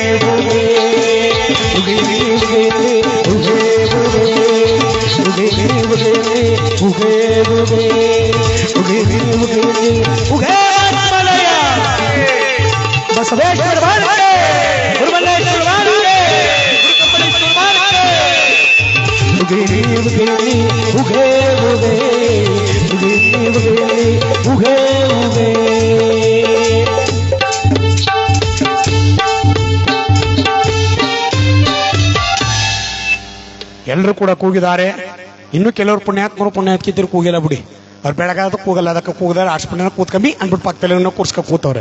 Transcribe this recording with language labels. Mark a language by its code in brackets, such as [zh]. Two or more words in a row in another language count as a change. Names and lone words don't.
[kn] ಬಸವೇಶ್ವರ ಬಾಳಕೆ ಗುರುಮಲ್ಲೇಶ್ವರ ಬಾಳಕೆ ಗುರುಕಂಬಳೇಶ್ವರ ಬಾಳಕೆ ಉಗೇ ಉಗೇ ಉಗೇ ಉಗೇ ಉಗೇ ಉಗೇ ಉಗೇ ಎಲ್ಲರೂ ಕೂಡ ಕೂಗಿದ್ದಾರೆ. ಇನ್ನು ಕೆಲವರು ಪುಣ್ಯಾತ್ಮರು ಪುಣ್ಯಾತ್ಕಿದ್ರು ಕೂಗಿಲ್ಲ ಬಿಡಿ. ಅವ್ರು ಬೆಳಗಾದ ಕೂಗಲ್ಲ, ಅದಕ್ಕೆ ಕೂಗಿದಾರೆ ಆಸ್ಪತ್ರೆ ಕೂತ್ಕಮ್ಮಿ ಅಂದ್ಬಿಟ್ಟು ಪಕ್ಕದಲ್ಲಿ ಕೂರ್ಸ್ಕ ಕೂತವ್ರೆ.